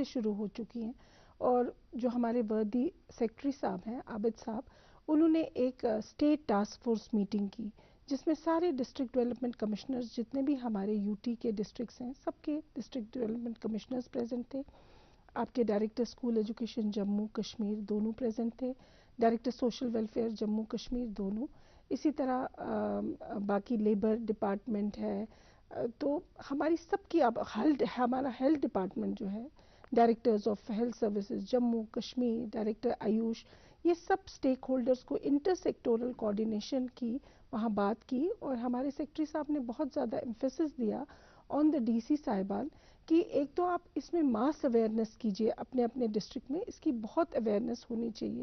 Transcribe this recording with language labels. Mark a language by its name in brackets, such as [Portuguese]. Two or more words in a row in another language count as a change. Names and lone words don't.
[Urdu] شروع ہو چکی ہیں، اور جو ہمارے وردی سیکرٹری صاحب ہیں عابد صاحب، انہوں نے ایک [English] state task force meeting [Urdu] کی جس میں سارے [English] district development commissioners, [Urdu] جتنے بھی ہمارے UT کے ڈسٹرکٹس ہیں، سب کے [English] district development commissioners [Urdu] پریزنٹ تھے، آپ کے [English] director school education [Urdu] جموں کشمیر دونوں پریزنٹ تھے، [English] director social welfare [Urdu] جموں کشمیر دونوں، اسی طرح باقی [English] labour department [Urdu] ہے. تو ہماری سب کی اب ہمارا [English] health department [Urdu] جو ہے، [English] directors of health services [Urdu] جموں کشمیر، ڈائریکٹر آیوش، یہ سب اسٹیک ہولڈرز کو [English] inter sectoral coordination [Urdu] کی وہاں بات کی. اور ہمارے سیکٹری صاحب نے بہت زیادہ ایمفیسس دیا [English] on the DC [Urdu] صاحبان کہ ایک تو آپ اس میں [English] mass awareness [Urdu] کیجئے اپنے اپنے ڈسٹرکٹ میں، اس کی بہت اویئرنیس ہونی چاہیے.